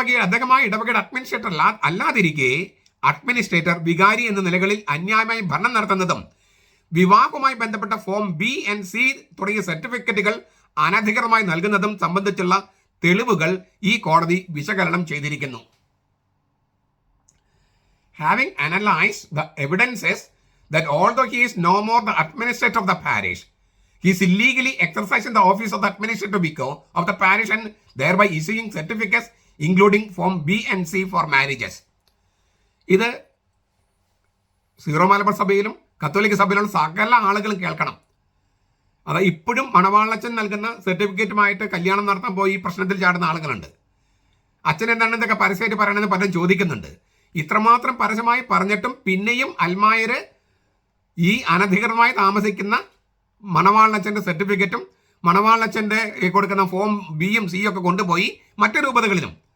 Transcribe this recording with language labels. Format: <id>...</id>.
<ml>അദ്ദേഹമായ ഇടവകയുടെ administrator അല്ലാതിരിക്കെ administrator, വികാരി എന്ന നിലകളിൽ അന്യായമായി ഭരണം നടത്തുന്നതും വിവാഹവുമായി ബന്ധപ്പെട്ട ഫോം B and C തുടങ്ങിയ സർട്ടിഫിക്കറ്റുകൾ അനധികൃതമായി നൽകുന്നതും സംബന്ധിച്ചുള്ള തെളിവുകൾ ഈ കോടതി വിശകലനം ചെയ്തിരിക്കുന്നു.</ml> <en>Having analyzed the evidences that although he is no more the administrator of the parish, he is illegally exercising the office of the administrator vicar of the parish and thereby issuing certificates including form B and C for marriages.</en> <ml>ഇത് zero Malabar സഭയിലും കത്തോലിക്ക സഭയിലുള്ള സകല ആളുകളും കേൾക്കണം. അത് ഇപ്പോഴും മണവാളച്ചൻ നൽകുന്ന സർട്ടിഫിക്കറ്റുമായിട്ട് കല്യാണം നടത്താൻ പോയി പ്രശ്നത്തിൽ ചാടുന്ന ആളുകളുണ്ട്. അച്ഛൻ എന്താണ് ഇതൊക്കെ പരസ്യമായിട്ട് പറയണമെന്ന് പലരും ചോദിക്കുന്നുണ്ട്. ഇത്രമാത്രം പരസ്യമായി പറഞ്ഞിട്ടും പിന്നെയും അൽമായര് ഈ അനധികൃതമായി താമസിക്കുന്ന മണവാളച്ചൻ്റെ സർട്ടിഫിക്കറ്റും മണവാളച്ചൻ്റെ കൊടുക്കുന്ന ഫോം B-യും C-യും ഒക്കെ കൊണ്ടുപോയി മറ്റു രൂപതകളിലും.</ml>